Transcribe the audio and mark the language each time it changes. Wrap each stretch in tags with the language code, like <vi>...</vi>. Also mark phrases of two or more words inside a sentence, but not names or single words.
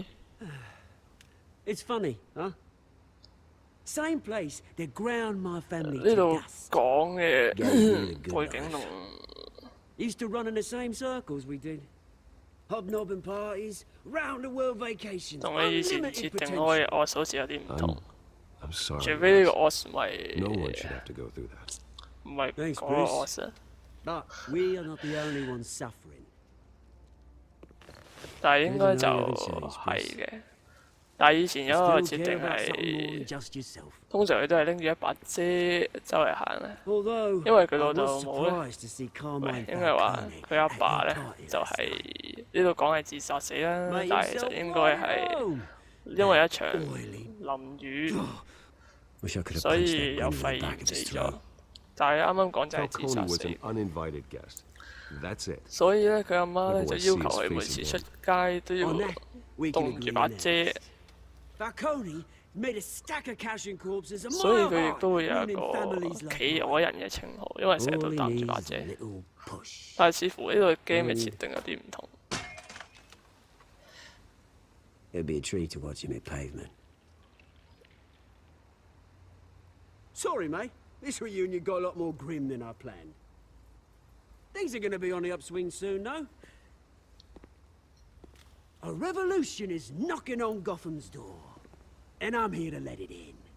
<en>It's funny, huh? Same place that ground my family</en> <yue>呢</yue> <en>to</en> <yue>度</yue> <en>dust.</en> <yue>講嘅</yue> <en>Gave me a good</en> <yue>背景</yue> <en>life.</en> <yue>同</yue> <en>Used to run in the same circles we did. Hobnobbing parties, round the world vacations,</en> <yue>同你以前</yue> <en>unlimited</en> <yue>設定</yue> <en>potential.</en> <yue>開 OZ 好似有啲唔同。</yue> <en>I'm sorry.</en> <yue>除非呢個</yue> <en>Oz.</en> <yue>OZ 咪</yue> <en>No one should have to go through that.</en> <yue>唔係</yue> <en>Thanks,</en> <yue>嗰個</yue> <en>Bruce.</en> <yue>OZ 啊。</yue> <en>But we are not the only ones suffering.</en> <yue>但係應該就</yue> <en>There's no evidence,</en> <yue>係嘅。 但係以前有一個</yue> <en>Still</en> <yue>設</yue> <en>care</en> <yue>定</yue> <en>about something more</en> <yue>係</yue> <en>than just yourself.</en> <yue>通常佢都係拎住一把遮周圍行咧。</yue> <en>Although</en> <yue>因為佢</yue> <en>I</en> <yue>老豆</yue> <en>was</en> <yue>冇咧，</yue> <en>surprised to see</en> <yue>喂</yue> <en>Carmine</en> <yue>應該話</yue> <en>Falcone</en> <yue>佢阿</yue> <en>at</en> <yue>爸</yue> <en>your</en> <yue>咧</yue> <en>party</en> <yue>就</yue> <en>last</en> <yue>係</yue> <en>night.</en> <yue>呢度講係自殺死啦，</yue> <en>Made</en> <yue>但係其</yue> <en>himself</en> <yue>實應該</yue> <en>right</en> <yue>係</yue> <en>at home.</en> <yue>因為一場</yue> <en>Oily.</en> <yue>淋雨，</yue> <en>Wish I could have</en> <yue>所</yue> <en>punched</en> <yue>以</yue> <en>that</en> <yue>有</yue> <en>grin in</en> <yue>肺</yue> <en>the</en> <yue>炎</yue> <en>back of</en> <yue>死</yue> <en>his</en> <yue>咗</yue> <en>throat.。</en> <yue>但係啱啱講就係自</yue> <en>Falcone</en> <yue>殺</yue> <en>was</en> <yue>死</yue> <en>an，uninvited guest. That's it.</en> <yue>所以咧佢阿媽咧就要求佢每次出街都要</yue> <en>On that, we can</en> <yue>棟住</yue> <en>agree</en> <yue>把</yue> <en>on</en> <yue>遮，</yue> <en>that. Falcone made a stack of cashing corpses a</en> <yue>所以</yue> <en>mile</en> <yue>佢亦</yue> <en>high,</en> <yue>都會有一</yue> <en>ruining</en> <yue>個</yue> <en>families like</en> <yue>企</yue> <en>mine.</en> <yue>鵝人嘅稱號，因為成日</yue> <en>All</en> <yue>都</yue> <en>he</en> <yue>擔住</yue> <en>needs</en> <yue>把</yue> <en>is</en> <yue>遮</yue> <en>a。little push.</en> <yue>但係似乎呢個 game 嘅設定有啲唔同。</yue> <en>It'd be a treat to watch him hit pavement. Sorry, mate. This reunion got a lot more grim than I planned. Things are gonna be on the upswing soon, no? A revolution is knocking on Gotham's door, and I'm here to let it in.</en>